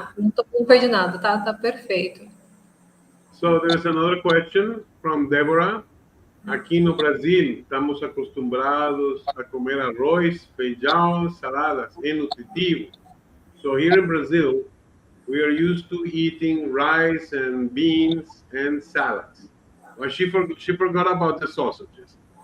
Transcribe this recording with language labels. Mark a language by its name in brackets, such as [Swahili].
[Portuguese] Não perdi nada, tá perfeito. [English] So there's another question from Deborah. [Portuguese] Aqui no Brasil, estamos acostumbrados a comer arroz, feijão, saladas, é nutritivo. [English] So here in Brazil, we are used to eating rice and beans and salads. Well, she forgot about the sausages.